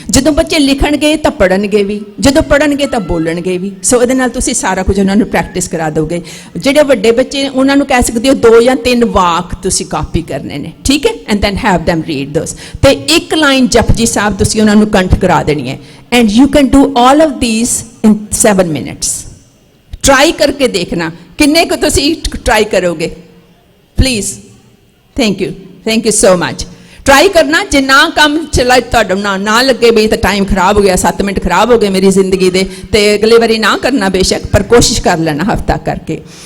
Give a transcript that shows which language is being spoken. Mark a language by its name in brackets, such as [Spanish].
[Punjabi] ਜਦੋਂ ਬੱਚੇ ਲਿਖਣਗੇ ਤਾਂ ਪੜ੍ਹਨਗੇ ਵੀ, ਜਦੋਂ ਪੜ੍ਹਨਗੇ ਤਾਂ ਬੋਲਣਗੇ ਵੀ। ਸੋ ਇਹਦੇ ਨਾਲ ਤੁਸੀਂ ਸਾਰਾ ਕੁਝ ਉਹਨਾਂ ਨੂੰ ਪ੍ਰੈਕਟਿਸ ਕਰਾ ਦੋਗੇ। ਜਿਹੜੇ ਵੱਡੇ ਬੱਚੇ ਨੇ ਉਹਨਾਂ ਨੂੰ ਕਹਿ ਸਕਦੇ ਹੋ 2 ਜਾਂ 3 ਵਾਕ ਤੁਸੀਂ ਕਾਪੀ ਕਰਨੇ ਨੇ, ਠੀਕ ਹੈ, [English] And then have them read those। [Punjabi] ਤੇ 1 ਲਾਈਨ ਜਪਜੀ ਸਾਹਿਬ ਤੁਸੀਂ ਉਹਨਾਂ ਨੂੰ ਕੰਠ ਕਰਾ ਦੇਣੀ ਹੈ। [English] And you can do all of these in 7 minutes। [Punjabi] Try ਕਰਕੇ ਦੇਖਣਾ ਕਿੰਨੇ ਕੁ ਤੁਸੀਂ ਟਰਾਈ ਕਰੋਗੇ, please. [English] Thank you so much. [Punjabi] Try ਕਰਨਾ, ਜੇ ਨਾ ਕੰਮ ਚਲਾ ਤੁਹਾਡਾ ਨਾ ਲੱਗੇ ਵੀ ਤਾਂ ਟਾਈਮ ਖਰਾਬ ਹੋ ਗਿਆ, 7 ਮਿੰਟ ਖਰਾਬ ਹੋ ਗਏ ਮੇਰੀ ਜ਼ਿੰਦਗੀ ਦੇ, ਤੇ ਅਗਲੇ ਵਾਰੀ ਨਾ ਕਰਨਾ ਬੇਸ਼ੱਕ, ਪਰ ਕੋਸ਼ਿਸ਼ ਕਰ ਲੈਣਾ ਹਫਤਾ ਕਰਕੇ।